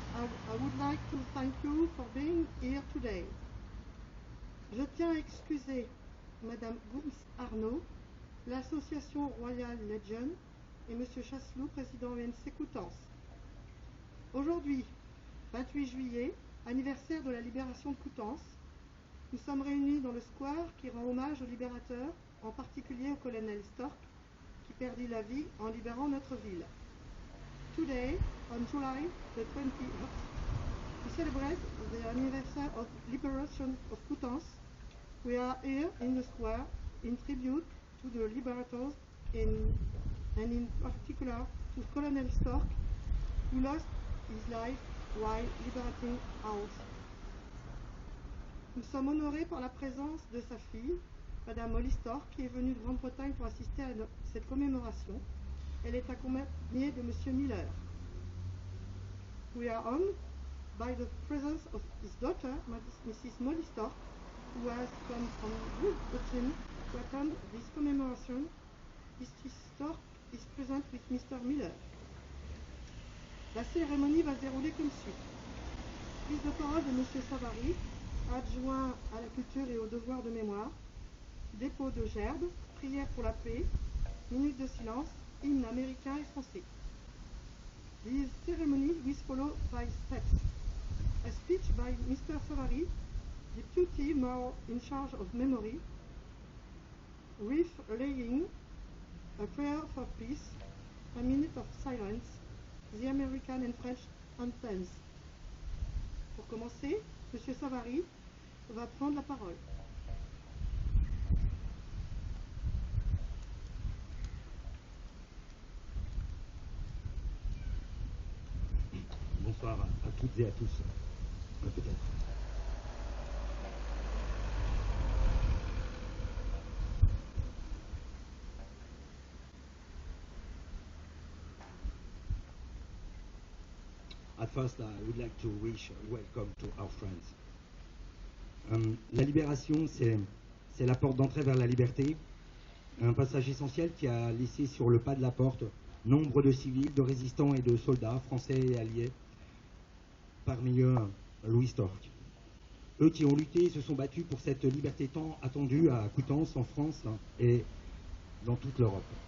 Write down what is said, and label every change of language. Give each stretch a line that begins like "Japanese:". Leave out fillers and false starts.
English: I would like to thank you for being here today.
French: Je tiens à excuser Madame Goums Arnaud, l'Association Royale Legion et Monsieur Chasseloup, président ONC Coutances. Aujourd'hui, 28 juillet, anniversaire de la libération de Coutances, nous sommes réunis dans le square qui rend hommage aux libérateurs, en particulier au colonel Storck, qui perdit la vie en libérant notre ville.
English: Today, on July the 20th, to celebrate the anniversary of liberation of Coutances, we are here in the square in tribute to the liberators and in particular to Colonel Storck, who lost his life while liberating ours.
French: Nous sommes honorés par la présence de sa fille, Madame Louis Storck, qui est venue de Grande-Bretagne pour assister à cette commémoration. Elle est accompagnée de Monsieur Miller.
English: We are honored by the presence of his daughter, Mrs. Molly Storck, who has come from Great Britain to attend this commemoration. Mrs. Storck is present with Mr. Miller.
French: La cérémonie va se dérouler comme suit. Prise de parole de Monsieur Savary, adjoint à la culture et aux devoirs de mémoire, dépôt de gerbes, prière pour la paix, minute de silence, hymne américain et français.
English: These ceremonies will follow by steps. A speech by Mr. Savary, deputy more in charge of memory, wreath laying, a prayer for peace, a minute of silence, the American and French anthems.
French: Pour commencer, M. Savary va prendre la parole. Bonsoir à toutes et à tous. Peut-être.
English: At first, I would like to wish welcome to our friends.
French: La libération, c'est la porte d'entrée vers la liberté, un passage essentiel qui a laissé sur le pas de la porte nombre de civils, de résistants et de soldats français et alliés, parmi eux Louis Storck. Eux qui ont lutté et se sont battus pour cette liberté tant attendue à Coutances, en France et dans toute l'Europe.